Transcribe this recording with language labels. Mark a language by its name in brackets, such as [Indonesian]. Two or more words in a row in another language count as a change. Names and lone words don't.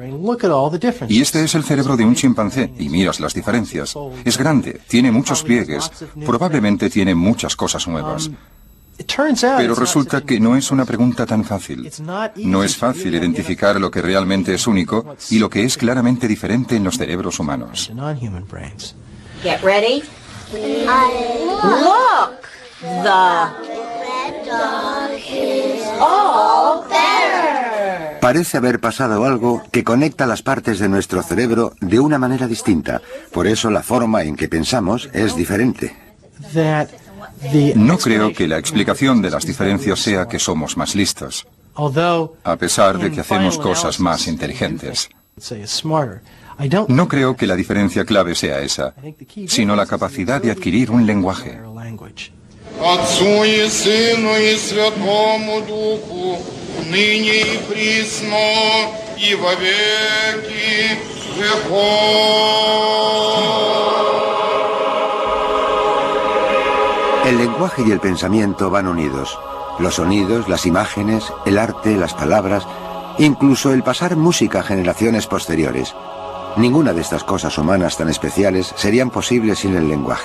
[Spanish] Y este es el cerebro de un chimpancé, y miras las diferencias. Es grande, tiene muchos pliegues, probablemente tiene muchas cosas nuevas. Pero resulta que no es una pregunta tan fácil. No es fácil identificar lo que realmente es único y lo que es claramente diferente en los cerebros humanos. [English] Get ready. Look! The red dog is all better. [Spanish] Parece haber pasado algo que conecta las partes de nuestro cerebro de una manera distinta. Por eso la forma en que pensamos es diferente. No creo que la explicación de las diferencias sea que somos más listos, a pesar de que hacemos cosas más inteligentes. No creo que la diferencia clave sea esa, sino la capacidad de adquirir un lenguaje. [Russian] Отцу и Сыну и Святому Духу, ныне и присно, и во веки веков. [Spanish] El lenguaje y el pensamiento van unidos. Los sonidos, las imágenes, el arte, las palabras, incluso el pasar música a generaciones posteriores. Ninguna de estas cosas humanas tan especiales serían posibles sin el lenguaje.